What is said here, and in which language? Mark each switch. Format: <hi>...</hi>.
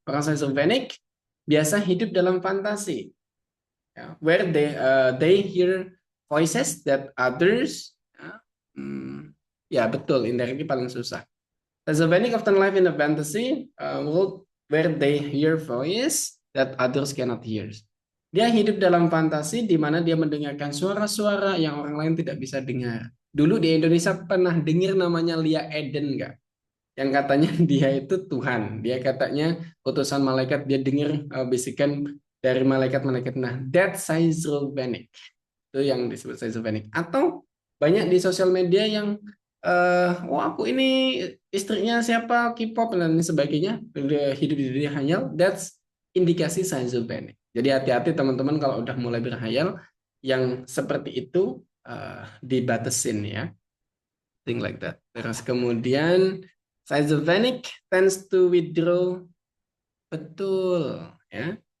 <id>Orang schizophrenic biasa hidup dalam fantasi,</id> <en>where they hear voices that others.</en> <id>Betul, indirectly paling susah.</id> <en>Schizophrenic often live in a fantasy world where they hear voice that others cannot hear.</en> <id>Dia hidup dalam fantasi di mana dia mendengarkan suara-suara yang orang lain tidak bisa dengar. Dulu di Indonesia pernah dengar namanya Lia Eden nggak? Yang katanya dia itu Tuhan. Dia katanya utusan malaikat, dia dengar bisikan dari malaikat-malaikat.</id> <en>Nah, that's schizophrenic.</en> <id>Itu yang disebut schizophrenic. Atau banyak di sosial media yang aku ini istrinya siapa, K-pop dan sebagainya, hidup di dunia hayal. That's indikasi schizophrenic. Jadi hati-hati teman-teman kalau udah mulai berhayal yang seperti itu. Dibatasin ya,</id> <en>thing like that.</en> <id>Terus kemudian schizophrenic</id> <en>tends to withdraw,</en> <id>betul ya.</id>